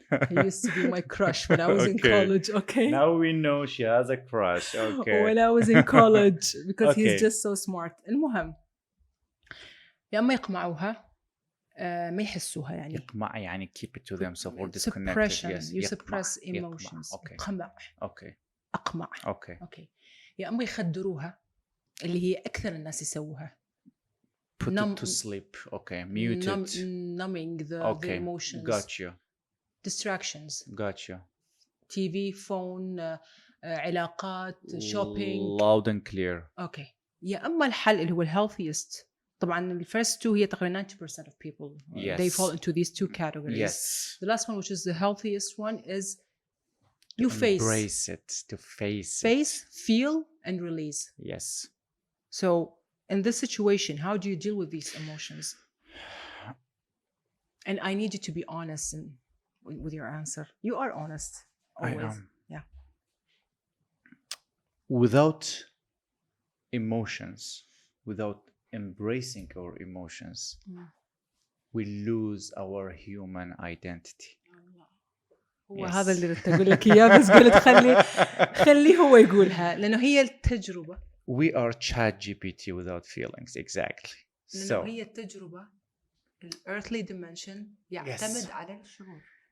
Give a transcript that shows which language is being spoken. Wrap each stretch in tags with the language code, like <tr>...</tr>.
<en>He used to be my crush when I was in college, okay? Now we know she has a crush, okay. When I was in college because Okay. he's just so smart.</en> <ar>المهم يا أما يقمعوها ما يحسوها يعني. يقمع يعني</ar> <en>keep it to themselves or disconnect suppression. it. Yes. You</en> <ar>يقمع.</ar> <en>suppress emotions. Okay.</en> <ar>قمع.</ar> <en>Okay.</en> <ar>أقمع.</ar> <en>Okay. Okay.</en> <ar>يا أما يخدروها اللي هي أكثر الناس يسووها.</ar> <en>Put it to sleep. Okay. Mute it. Numbing the emotions. Got you. Distractions. Got you. TV, phone, علاقات, shopping. Loud and clear. Okay.</en> <ar>يا أما الحل اللي هو healthiest.</ar> <en>طبعا the first two</en> <ar>هي تقريبا</ar> <en>90% of people. Yes. They fall into these two categories. Yes. The last one, which is the healthiest one, is you embrace it, to face it. Feel, and release. Yes. So in this situation, how do you deal with these emotions? And I need you to be honest with your answer. You are honest always. I am. Yeah. Without emotions, without embracing our emotions, we lose our human identity.</en> <ar>وهذا اللي أقول لك إياه بس قلت خليه هو يقولها لأنه هي التجربة.</ar> <en>We are ChatGPT without feelings, exactly.</en> <ar>لأنه هي التجربة ال earthly dimension يعتمد على الشعور.</ar>